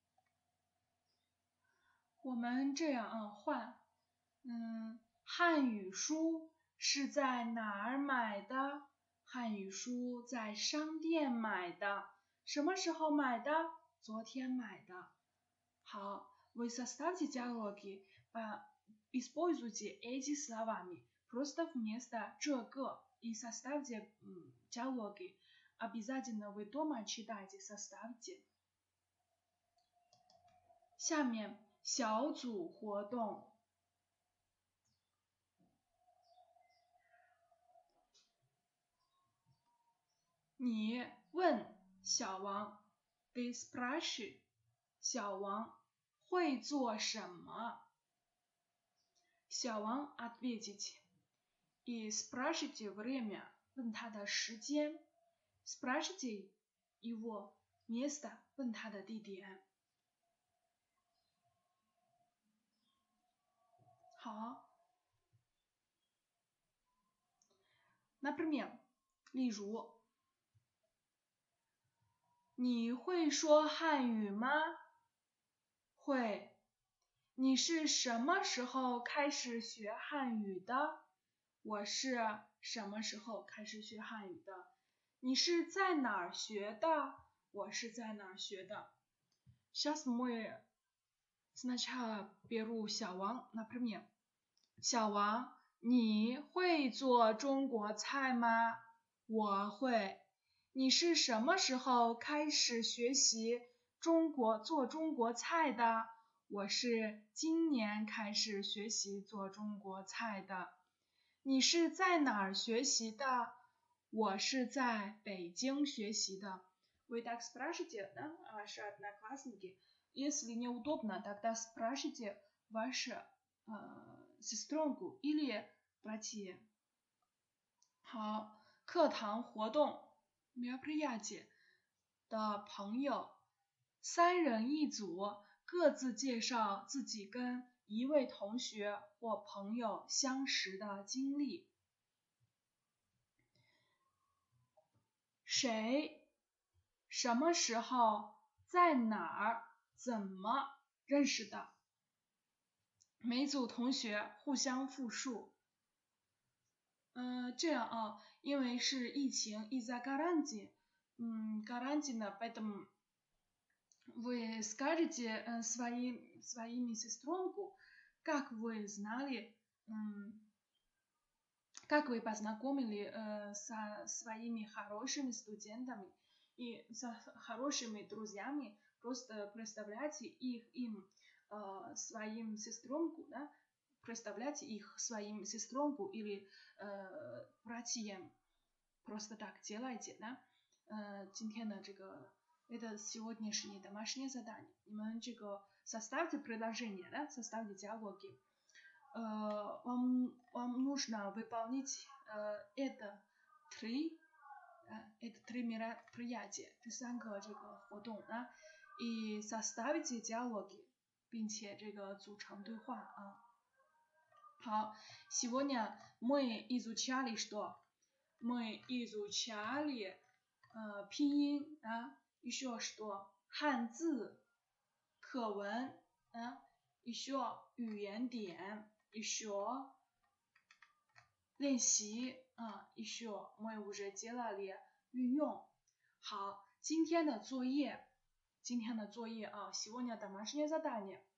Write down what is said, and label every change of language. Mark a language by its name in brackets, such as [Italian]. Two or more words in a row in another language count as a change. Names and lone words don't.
[Chinese] 我们这样换，汉语书是在哪儿买的？汉语书在商店买的。什么时候买的？昨天买的。好, [Russian] вы составьте диалоги, используйте эти словами. Просто вместо 这个 и составьте диалоги. Обязательно вы дома читайте, составьте. [Chinese] 下面小组活动。你问小王 [Russian] Ты спрашиваешь [Chinese] 小王会做什么？ [Russian] 小王 ответить и спрашивайте время [Chinese] 问他的时间 [Russian] спрашивайте его место [Chinese] 问他的地点。好 Например 例如你会说汉语吗？会。你是什么时候开始学汉语的？我是什么时候开始学汉语的？你是在哪儿学的？我是在哪儿学的？ [Russian] Сейчас мы сначала беру 小王 например [Chinese] 小王，你会做中国菜吗？我会。你是什么时候开始学习做中国菜的？我是今年开始学习做中国菜的。你是在哪儿学习的？我是在北京学习的。 [Russian] Вы так спрашиваете, да, ваши одноклассники? Если неудобно, тогда спрашивайте вашу сестренку или братья. [Chinese] 好，课堂活动 мероприятие 的朋友，3人一组，各自介绍自己跟一位同学或朋友相识的经历。谁？什么时候？在哪儿？怎么认识的？每组同学互相复述。这样啊，因为是疫情 [Russian] из-за карантина, поэтому вы скажете своими сестренку, как вы знали, как вы познакомили со своими хорошими студентами и со хорошими друзьями, просто представляйте им своим сестренку, да, представлять их своим сестренку или братьям. Просто так делайте, да? [Chinese] 今天的这个 [Russian] это сегодняшнее домашнее задание. [Chinese] 你们这个 [Russian] составьте предложение, да? Составьте диалоги. Вам нужно выполнить это три мероприятия, [Chinese] 这3个这个活动啊 ， [Russian] и составите диалоги, [Chinese] 并且这个组成对话啊。 [Russian] 好，сегодня мы изучали что? Мы изучали 拼音啊 ，еще что? [Chinese] 汉字、课文啊， [Russian] еще 语言点，еще 练习啊 ，еще мы уже делали 运用。 [Chinese] 好，今天的作业啊 ， [Russian] сегодня домашнее задание.